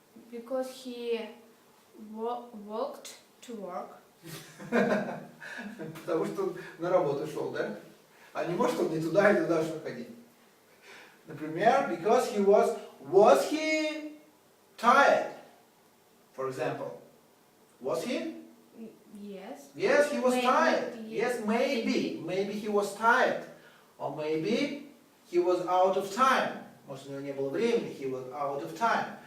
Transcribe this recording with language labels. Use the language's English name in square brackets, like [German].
[English] Because he walked to work. [Russian] Потому что он на работу шел, да? А не может он не туда и туда что ходить. [English] Например, because he was he tired? For example, was he? Yes. Yes, he was Maybe, tired. yes. Yes, maybe he was tired. Or maybe he was out of time. [Russian] Может, у него не было времени, [English] he was out of time.